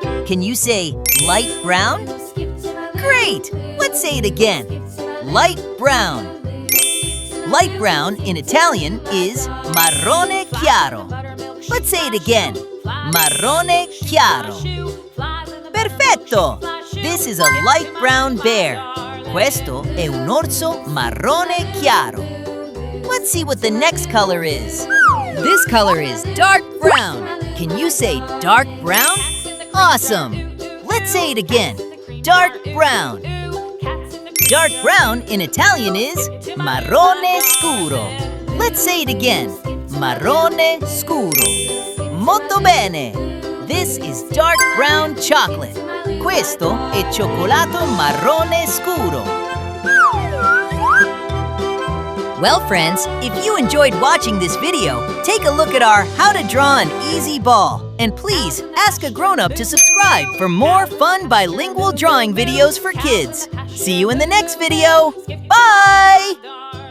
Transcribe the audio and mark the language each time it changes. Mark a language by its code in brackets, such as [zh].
[en] Can you say light brown? Great! Let's say it again. Light brown. Light brown in Italian is [it] marrone chiaro. [en] Let's say it again. [it] Marrone chiaro. Perfetto! [en] This is a light brown bear. [it] Questo è un orso marrone chiaro. [en] Let's see what the next color is. This color is dark brown. Can you say dark brown? Awesome! Let's say it again. Dark brown. Dark brown in Italian is [it] marrone scuro. [en] Let's say it again. [it] Marrone scuro. Molto bene! [en] This is dark brown chocolate. [it] Questo è cioccolato marrone scuro. [en] Well, friends, if you enjoyed watching this video, take a look at our How to Draw an Easy Ball. And please, ask a grown-up to subscribe for more fun bilingual drawing videos for kids. See you in the next video. Bye!